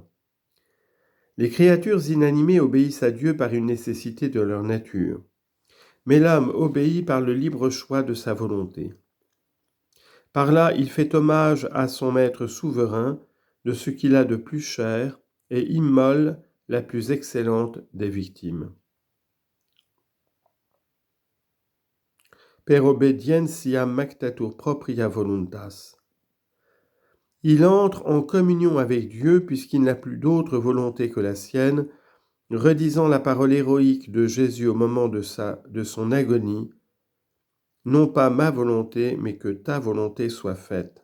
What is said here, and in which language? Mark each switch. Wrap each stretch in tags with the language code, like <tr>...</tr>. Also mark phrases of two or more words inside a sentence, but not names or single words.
<fr>Les créatures inanimées obéissent à Dieu par une nécessité de leur nature, mais l'homme obéit par le libre choix de sa volonté. Par là, il fait hommage à son maître souverain de ce qu'il a de plus cher et immole la plus excellente des victimes.</fr> <la>Per obedientiam mactatur propria voluntas.</la> <fr>Il entre en communion avec Dieu puisqu'il n'a plus d'autre volonté que la sienne, redisant la parole héroïque de Jésus au moment de son agonie, « Non pas ma volonté, mais que ta volonté soit faite ».</fr>